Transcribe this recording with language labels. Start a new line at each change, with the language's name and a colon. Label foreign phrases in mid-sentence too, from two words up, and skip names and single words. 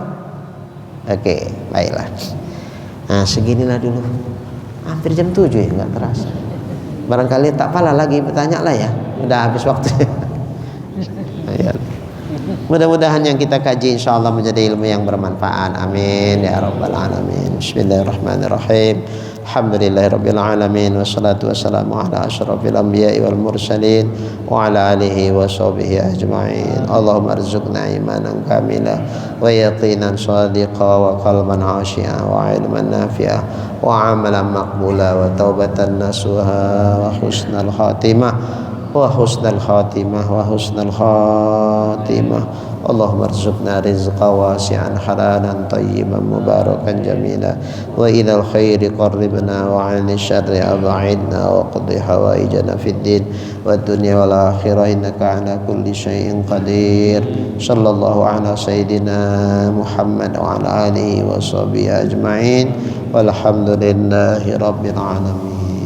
Indonesian: Oke, baiklah. Nah, seginilah dulu. Hampir jam 7 ya, nggak terasa. Barangkali tak pala lagi bertanya lah ya. Udah habis waktu. Mudah-mudahan yang kita kaji insyaallah menjadi ilmu yang bermanfaat.
Arabic: آمين يا رب العالمين. بسم الله الرحمن الرحيم. الحمد لله رب العالمين والصلاة والسلام على أشرف الأنبياء والمرسلين وعلى آله وصحبه أجمعين. اللهم ارزقنا إيمانا كاملا ويقينا صادقا وقلبا خاشعا وعلما نافعا وعملا مقبولا وتوبة نصوحا وحسن الخاتمة وحسن الخاتمة وحسن الخاتمة. اللهم ارزقنا رزقا واسعا حلالا طيبا مباركا جميلا وإلى الخير قربنا وعن الشر أبعدنا واقض حوائجنا في الدين والدنيا والآخرة إنك على كل شيء قدير. صلى الله على سيدنا محمد وعلى آله وصحبه أجمعين والحمد لله رب العالمين.